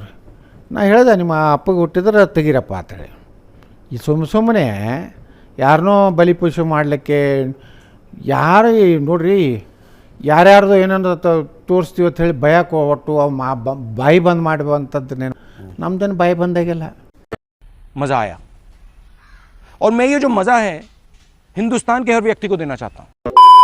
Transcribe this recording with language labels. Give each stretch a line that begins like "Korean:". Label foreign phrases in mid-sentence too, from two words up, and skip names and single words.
Kannada: ನಾ ಹೇಳಿದೆ, ನಿಮ್ಮ ಅಪ್ಪಗೆ ಹುಟ್ಟಿದ್ರೆ ತೆಗೀರಪ್ಪ ಅಂತೇಳಿ. ಈ ಸುಮ್ಮನೆ ಯಾರನ್ನೋ ಬಲಿಪೂಜೆ ಮಾಡಲಿಕ್ಕೆ ಯಾರು ನೋಡ್ರಿ, ಯಾರ್ಯಾರ್ದು ಏನೇನು ತೋರಿಸ್ತೀವಿ ಅಂತ ಹೇಳಿ ಭಯಕ್ಕೆ ಒಟ್ಟು ಬಾಯಿ ಬಂದ್ ಮಾಡುವಂಥದ್ದು. ನಮ್ದೇನು ಬಾಯಿ ಬಂದಾಗೆಲ್ಲ
Hindi: मज़ा आया और मैं ये जो मज़ा है हिंदुस्तान के हर व्यक्ति को देना चाहता हूँ.